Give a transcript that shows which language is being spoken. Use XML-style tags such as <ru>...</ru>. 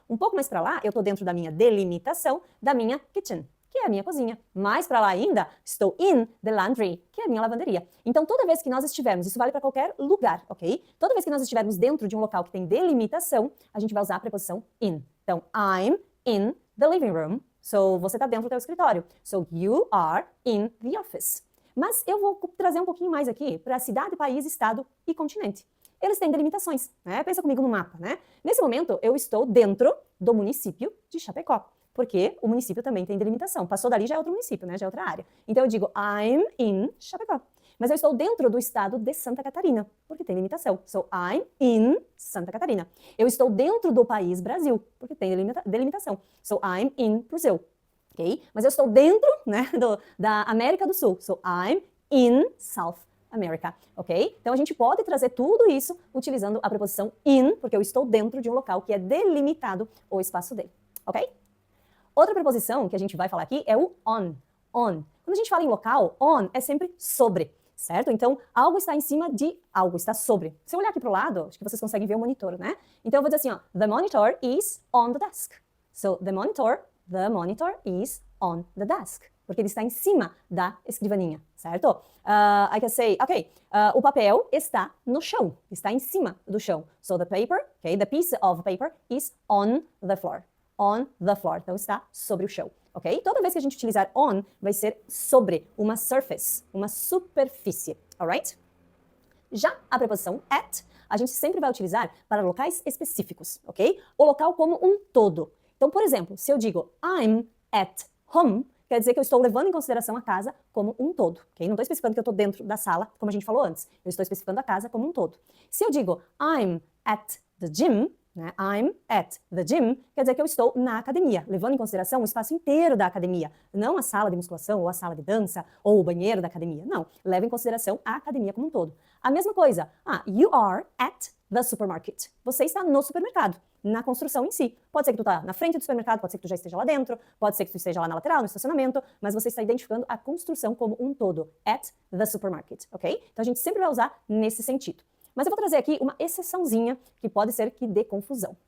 <pt>Um pouco mais para lá, eu estou dentro da minha delimitação da minha kitchen, que é a minha cozinha. Mais para lá ainda, estou</pt> <en>in the laundry,</en> <pt>que é a minha lavanderia. Então, toda vez que nós estivermos, isso vale para qualquer lugar, ok? Toda vez que nós estivermos dentro de um local que tem delimitação, a gente vai usar a preposição in.</pt> <en>Então, I'm in the living room. So,</en> <pt>você está dentro do teu escritório.</pt> <en>So, you are in the office.</en> <pt>Mas eu vou trazer um pouquinho mais aqui para cidade, país, estado e continente. Eles têm delimitações, né? Pensa comigo no mapa, né? Nesse momento, eu estou dentro do município de Chapecó. Porque o município também tem delimitação. Passou dali já é outro município, né? Já é outra área. Então eu digo</pt> <en>I'm in Chapecó.</en> <pt>Mas eu estou dentro do estado de Santa Catarina, porque tem limitação.</pt> <en>So I'm in Santa Catarina.</en> <pt>Eu estou dentro do país Brasil, porque tem delimitação.</pt> <en>So I'm in Brazil.</en> <pt>Ok? Mas eu estou dentro, né, da América do Sul.</pt> <en>So I'm in South America, ok?</en> <pt>Então a gente pode trazer tudo isso utilizando a preposição in, porque eu estou dentro de um local que é delimitado o espaço dele, ok? Outra preposição que a gente vai falar aqui é o on. On. Quando a gente fala em local, on é sempre sobre, certo? Então, algo está em cima de algo, está sobre. Se eu olhar aqui para o lado, acho que vocês conseguem ver o monitor, né? Então, eu vou dizer assim, ó,</pt> <en>the monitor is on the desk. So, the monitor is on the desk.</en> <pt>Porque ele está em cima da escrivaninha, certo?</pt> <en>I can say,</en> <pt>ok, o papel está no chão, está em cima do chão.</pt> <en>So, the paper, okay, the piece of paper is on the floor. On the floor.</en> <pt>Então, está sobre o chão, ok? Toda vez que a gente utilizar on, vai ser sobre uma surface, uma superfície, alright? Já a preposição at, a gente sempre vai utilizar para locais específicos, ok? O local como um todo. Então, por exemplo, se eu digo</pt> <en>I'm at home,</en> <pt>quer dizer que eu estou levando em consideração a casa como um todo, ok? Não estou especificando que eu estou dentro da sala, como a gente falou antes. Eu estou especificando a casa como um todo. Se eu digo</pt> <en>I'm at the gym, né? I'm at the gym,</en> <pt>quer dizer que eu estou na academia, levando em consideração o espaço inteiro da academia, não a sala de musculação, ou a sala de dança, ou o banheiro da academia. Não, leva em consideração a academia como um todo. A mesma coisa,</pt> <en>you are at the supermarket.</en> <pt>Você está no supermercado, na construção em si. Pode ser que tu está na frente do supermercado, pode ser que tu já esteja lá dentro, pode ser que tu esteja lá na lateral, no estacionamento, mas você está identificando a construção como um todo,</pt> <en>at the supermarket,</en> <pt>ok? Então a gente sempre vai usar nesse sentido. Mas eu vou trazer aqui uma exceçãozinha que pode ser que dê confusão.</pt>